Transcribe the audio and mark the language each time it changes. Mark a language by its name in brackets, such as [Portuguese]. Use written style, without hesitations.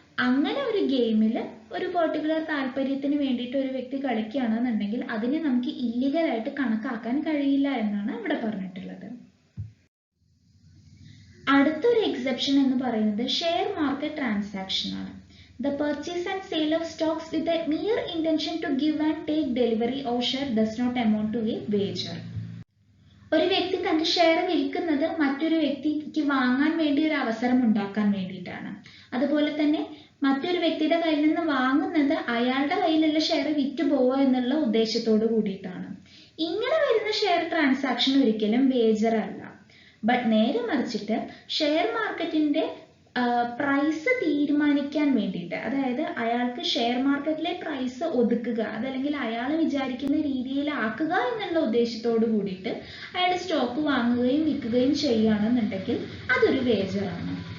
[Malayalam] അങ്ങനെ ഒരു ഗെയിമിൽ ഒരു പെർട്ടിക്കുലർ താല്പര്യത്തിന് വേണ്ടിയിട്ട് ഒരു വ്യക്തി കളിക്കുകയാണെന്നുണ്ടെങ്കിൽ അതിനെ നമുക്ക് ഇല്ലീഗലായിട്ട് കണക്കാക്കാൻ കഴിയില്ല എന്നാണ് ഇവിടെ പറഞ്ഞിട്ടുള്ളത്. അടുത്തൊരു എക്സെപ്ഷൻ എന്ന് പറയുന്നത് ഷെയർ മാർക്കറ്റ് ട്രാൻസാക്ഷൻ ആണ്. [English] The purchase and sale of stocks with a mere intention to give and take delivery of share does not amount to a wager. [Malayalam] ഒരു വ്യക്തി തന്റെ ഷെയർ വിൽക്കുന്നത് മറ്റൊരു വ്യക്തിക്ക് വാങ്ങാൻ വേണ്ടി ഒരു അവസരം ഉണ്ടാക്കാൻ വേണ്ടിയിട്ടാണ്. അതുപോലെ തന്നെ മറ്റൊരു വ്യക്തിയുടെ കയ്യിൽ നിന്ന് വാങ്ങുന്നത് അയാളുടെ കയ്യിലുള്ള ഷെയർ വിറ്റ് പോവുക എന്നുള്ള ഉദ്ദേശത്തോട് കൂടിയിട്ടാണ്. ഇങ്ങനെ വരുന്ന ഷെയർ ട്രാൻസാക്ഷൻ ഒരിക്കലും വേജർ അല്ല. ബട്ട് നേരെ മറിച്ചിട്ട് ഷെയർ മാർക്കറ്റിന്റെ പ്രൈസ് തീരുമാനിക്കാൻ വേണ്ടിയിട്ട്, അതായത് അയാൾക്ക് ഷെയർ മാർക്കറ്റിലെ പ്രൈസ് ഒതുക്കുക, അതല്ലെങ്കിൽ അയാൾ വിചാരിക്കുന്ന രീതിയിലാക്കുക എന്നുള്ള ഉദ്ദേശത്തോട് കൂടിയിട്ട് അയാൾ സ്റ്റോക്ക് വാങ്ങുകയും വിൽക്കുകയും ചെയ്യുകയാണെന്നുണ്ടെങ്കിൽ അതൊരു വേജറാണ്.